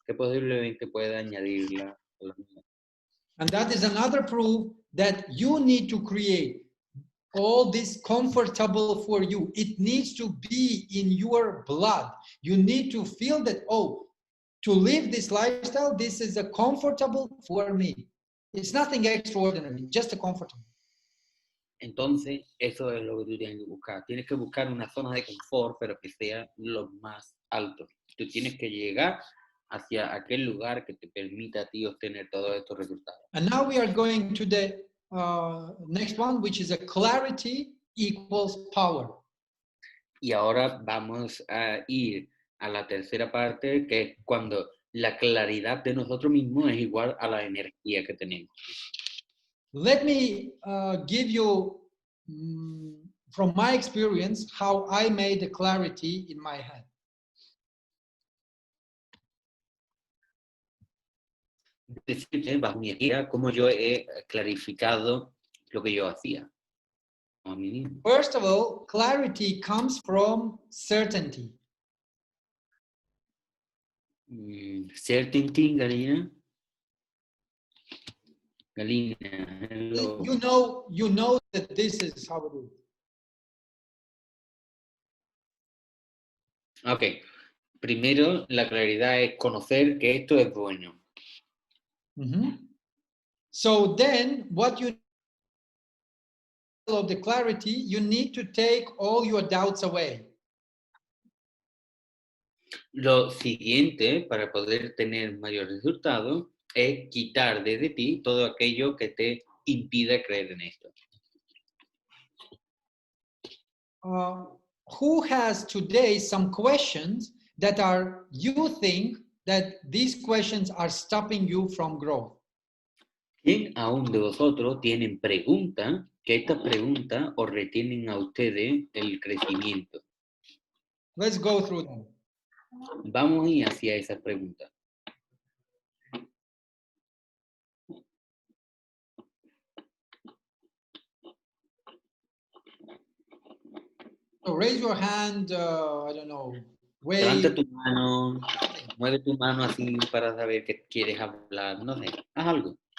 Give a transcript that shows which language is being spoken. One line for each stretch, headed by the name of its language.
Spanish: Que posiblemente pueda añadirla a los míos.
English: And that is another proof that you need to create all this comfortable for you. It needs to be in your blood. You need to feel that, oh, to live this lifestyle, this is a comfortable for me. It's nothing extraordinary, just a comfortable.
Spanish: Entonces, eso es lo que tú tienes que buscar. Tienes que buscar una zona de confort, pero que sea lo más alto. Tú tienes que llegar hacia aquel lugar que te permita a ti obtener todos estos resultados.
English: And now we are going to the next one, which is a clarity equals power.
Spanish: Y ahora vamos a ir a la tercera parte, que es cuando la claridad de nosotros mismos es igual a la energía que tenemos.
English: Let me give you, from my experience, how I made the clarity in my head.
Spanish: Decirte, bajo mi guía, cómo yo he clarificado lo que yo hacía. A mí mismo.
English: First of all, clarity comes from certainty. Certainty, Galina. Galina, hello. You know that this is how it is. Ok.
Spanish: Primero, la claridad es conocer que esto es bueno.
English: So then, what you of the clarity, you need to take all your doubts away.
Spanish: Lo siguiente, para poder tener mayor resultado, es quitar desde ti todo aquello que te impida creer en esto.
English: Who has today some questions that are, you think, that these questions are stopping you from growth?
Spanish: ¿Quién aún de vosotros tienen preguntas que estas preguntas os retienen a ustedes el crecimiento?
English: Let's go through them.
Spanish: Vamos a ir hacia esas preguntas.
English: So raise your hand, I don't know,
Spanish: Levanta
English: wave.
Spanish: tu mano, mueve tu mano así para saber que quieres hablar, no sé, haz algo.